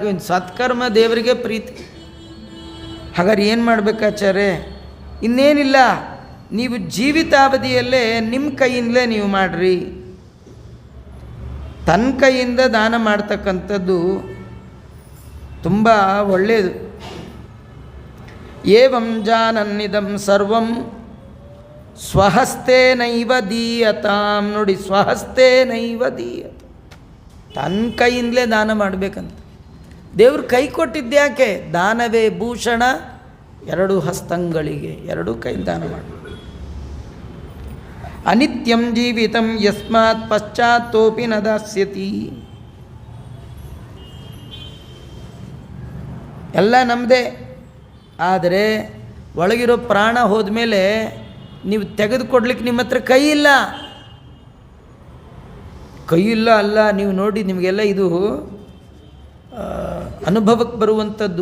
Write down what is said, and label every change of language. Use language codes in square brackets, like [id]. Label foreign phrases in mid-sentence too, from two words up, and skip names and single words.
[kn] ಇನ್ನು ಸತ್ಕರ್ಮ ದೇವರಿಗೆ ಪ್ರೀತಿ. ಹಾಗಾದ್ರೆ ಏನು ಮಾಡಬೇಕಾಚಾರ್ಯ? ಇನ್ನೇನಿಲ್ಲ, ನೀವು ಜೀವಿತಾವಧಿಯಲ್ಲೇ ನಿಮ್ಮ ಕೈಯಿಂದಲೇ ನೀವು ಮಾಡಿರಿ. ತನ್ನ ಕೈಯಿಂದ ದಾನ ಮಾಡ್ತಕ್ಕಂಥದ್ದು ತುಂಬ ಒಳ್ಳೆಯದು. [sa] ಏವಂ ಜಾನನ್ನಿದಂ ಸರ್ವಂ ಸ್ವಹಸ್ತೇನೈವ ದೀಯತಾಂ. [kn] ನೋಡಿ, [sa] ಸ್ವಹಸ್ತೇನೈವ ದೀಯತ, [kn] ತನ್ನ ಕೈಯಿಂದಲೇ ದಾನ ಮಾಡಬೇಕಂತ ದೇವ್ರು ಕೈ ಕೊಟ್ಟಿದ್ದ್ಯಾಕೆ? ದಾನವೇ ಭೂಷಣ ಎರಡು ಹಸ್ತಂಗಳಿಗೆ, ಎರಡು ಕೈ ದಾನ ಮಾಡಿ. [sa] ಅನಿತ್ಯಂ ಜೀವಿತಂ ಯಸ್ಮಾತ್ ಪಶ್ಚಾತ್ತೋಪಿ ನ ದಾಸ್ಯತಿ. [kn] ಎಲ್ಲ ನಮ್ಮದೇ. ಆದರೆ ಒಳಗಿರೋ ಪ್ರಾಣ ಹೋದ್ಮೇಲೆ ನೀವು ತೆಗೆದುಕೊಡ್ಲಿಕ್ಕೆ ನಿಮ್ಮ ಹತ್ರ ಕೈ ಇಲ್ಲ. ಕೈ ಇಲ್ಲ ಅಲ್ಲ, ನೀವು ನೋಡಿ, ನಿಮಗೆಲ್ಲ ಇದು ಅನುಭವಕ್ಕೆ ಬರುವಂಥದ್ದು.